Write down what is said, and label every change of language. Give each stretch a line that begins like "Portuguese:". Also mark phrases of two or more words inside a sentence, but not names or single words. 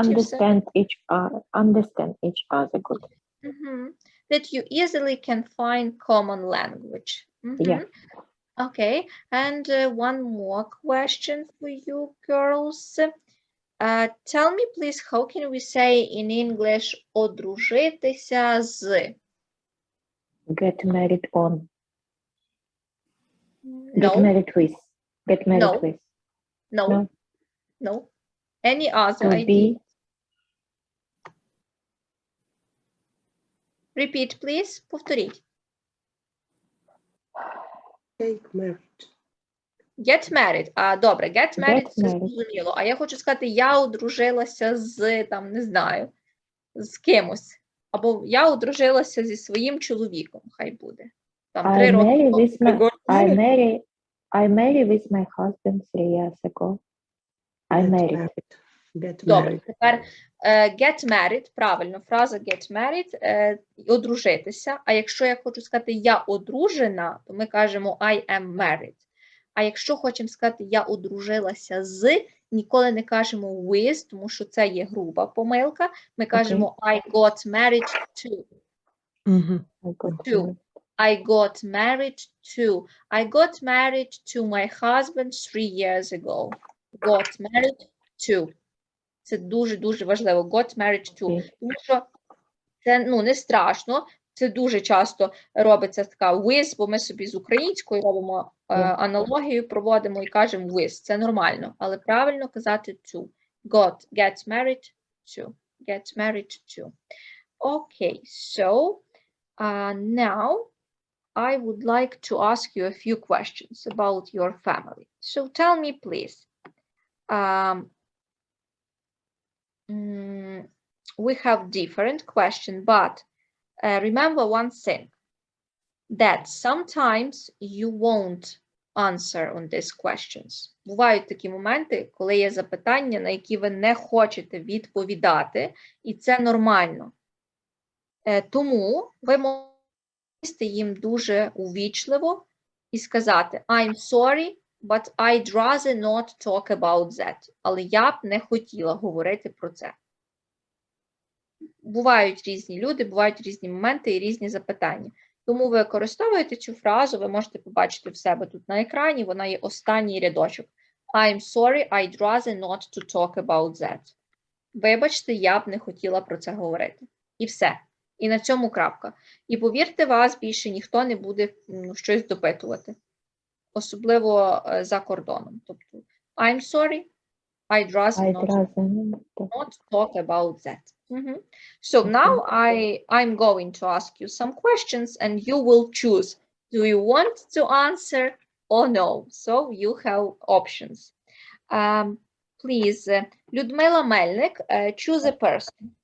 English: Understand each other good. That you easily can find common language. Yeah. Okay, and one more question for you girls. Tell me, please, how can we say in English
Ukrainian: одружитися з?
English: Get married on. No. Get married with. Get married with. No. Any other to idea? Be. Repeat, please. Повторіть. Get married. Get married. Добре, get married,
Ukrainian: це зрозуміло. А я хочу сказати, я одружилася з, там, не знаю, з кимось. Або я одружилася зі своїм чоловіком, хай буде. Там 3 роки.
English: I married with my husband 3 years ago. I married. Get
Ukrainian: Добре,
English: married.
Ukrainian: тепер
English: get married,
Ukrainian: правильно, фраза
English: get married,
Ukrainian: одружитися. А якщо я хочу сказати я одружена, то ми кажемо
English: I am married.
Ukrainian: А якщо хочемо сказати я одружилася з, ніколи не кажемо with, тому що це є груба помилка. Ми кажемо
English: I got married to. To. I got married to. I got married to my husband 3 years ago. Got married to.
Ukrainian: Це дуже-дуже важливо.
English: Got married to.
Ukrainian: Тому що це не страшно. Це дуже часто робиться така with, бо ми собі з українською робимо аналогію, проводимо і кажемо with. Це нормально. Але правильно казати to.
English: Get married to. Get married to. Okay, so now I would like to ask you a few questions about your family. So tell me, please. We have different questions, but remember one thing, that sometimes you won't answer on these questions.
Ukrainian: Бувають такі моменти, коли є запитання, на які ви не хочете відповідати, і це нормально. Тому ви можете їм дуже увічливо і сказати
English: I'm sorry, but I'd rather not talk about that.
Ukrainian: Але я б не хотіла говорити про це. Бувають різні люди, бувають різні моменти і різні запитання. Тому ви використовуєте цю фразу, ви можете побачити в себе тут на екрані, вона є останній рядочок.
English: I'm sorry, I'd rather not to talk about that.
Ukrainian: Вибачте, я б не хотіла про це говорити. І все. І на цьому крапка. І повірте, вас більше ніхто не буде щось допитувати. Особливо за кордоном. Тобто,
English: I'm sorry, I'd rather not talk about that. So now I'm going to ask you some questions and you will choose. Do you want to answer or no? So you have options. Please, Людмила Мельник, choose a person.